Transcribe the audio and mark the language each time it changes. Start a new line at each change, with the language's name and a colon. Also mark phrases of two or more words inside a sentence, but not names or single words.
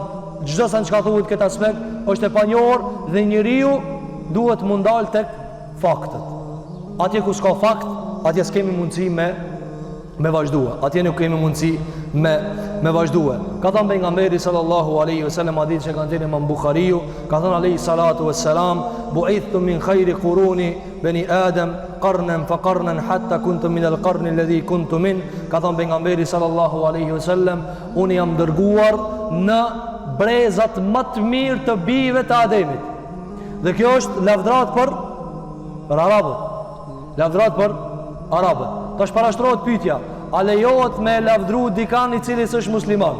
Albanian: Çdo sa çka thuhet këtë aspekt është e panjohur dhe njeriu duhet mund dal tek faktet. Atje ku s'ka fakt, atje s'kemi mundësi me vazhdua. Atje nuk kemi mundësi me vazhdua. Ka thënë pejgamberi
Arabic: صلى الله عليه وسلم,
Albanian: hadith që kanë thënë Imam Buhariu, ka thënë
Arabic: عليه الصلاة والسلام بعثت من خير قرون بني آدم قرنا فقرنا حتى كنت من القرن الذي كنت من al-qarn alladhi kuntu min.
Albanian: Ka thënë pejgamberi
Arabic: صلى الله عليه وسلم,
Albanian: unë jam dërguar në brezat më të mirë të bijve të Ademit. Dhe kjo është lavdrat për arabët. Lavdrat për arabët. Tash parashtrohet pyetja, a lejohet me lavdru dikan i cili është musliman?